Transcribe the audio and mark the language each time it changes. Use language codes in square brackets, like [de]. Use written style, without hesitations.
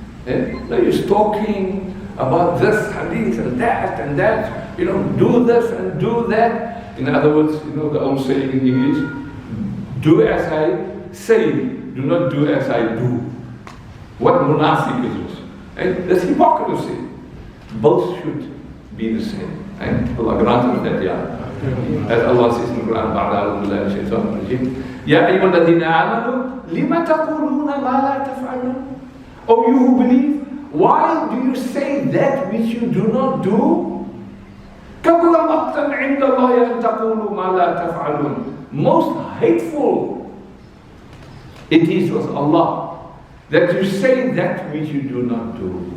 [en] Now you're talking about this hadith and that, do this and do that. In other words, the old saying in English, do as I say, do not do as I do. What munafiq is this? And that's hypocrisy. Both should be the same. And Allah grant us that, yeah. As Allah says in the Quran, [ar] بَعْدَ أَعُوذُ بِاللَّهِ مِنَ الشَّيْطَانِ الرَّجِيمِ يَا أَيُّهَا الَّذِينَ آمَنُوا لِمَ تَقُولُونَ مَا لَا تَفْعَلُونَ. [en] O you who believe, why do you say that which you do not do? [ar] كَبُرَ مَقْتًا عِنْدَ اللَّهِ أَن تَقُولُوا مَا لَا تَفْعَلُونَ. [en] Most hateful it is with Allah that you say that which you do not do.